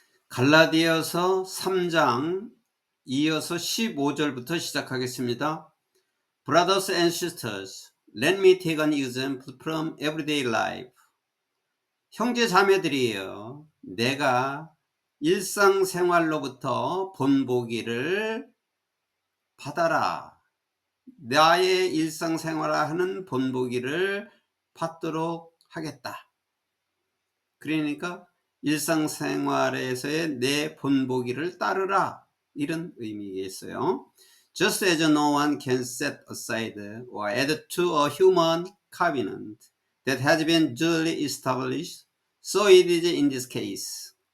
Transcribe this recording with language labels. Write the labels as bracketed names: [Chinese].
[Korean] 갈라디아서 3장 이어서 15절부터 시작하겠습니다. [English] Brothers and sisters, let me take an example from everyday life. [Korean] 형제 자매들이여, 내가 일상생활로부터 본보기를 받아라. 나의 일상생활하는 본보기를 받도록 하겠다. 그러니까 일상생활에서의 내 본보기를 따르라, 이런 의미겠어요. [English] Just as no one can set aside or add to a human covenant that has been duly established, so it is in this case.